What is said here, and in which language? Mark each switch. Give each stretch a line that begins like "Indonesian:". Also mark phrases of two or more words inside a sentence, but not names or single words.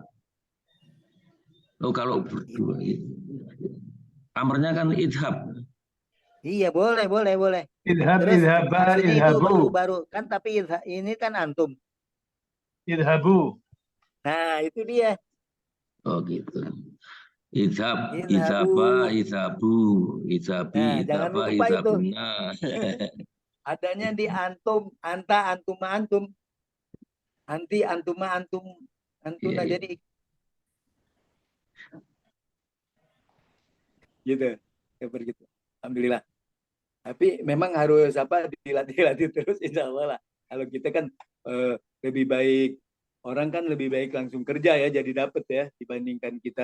Indonesian: Oh, kalau berdua amarnya kan idhab. Iya, boleh.
Arabic: Idhab,
Indonesian: Terus
Arabic: idhaba,
Indonesian: maksudnya
Arabic: idhabu.
Indonesian: itu baru kan, tapi ini kan antum.
Arabic: Idhabu.
Indonesian: Nah, itu dia. Oh, gitu.
Arabic: Idhab, Idhabu. اذهبا اذهبوا اذهبي,
Indonesian: Nah, jangan
Arabic: idhaba,
Indonesian: lupa itu.
Arabic: idhabuna.
Indonesian: Adanya di
Arabic: أنتم أنت أنتما, antum. أنتِ أنتما أنتم أنتن,
Indonesian: Iya. jadi gitu. Seperti itu. Alhamdulillah. Tapi memang harus dilatih terus,
Arabic: إن شاء الله
Indonesian: lah. Kalau kita kan lebih baik, orang kan lebih baik langsung kerja ya, jadi dapet ya, dibandingkan kita.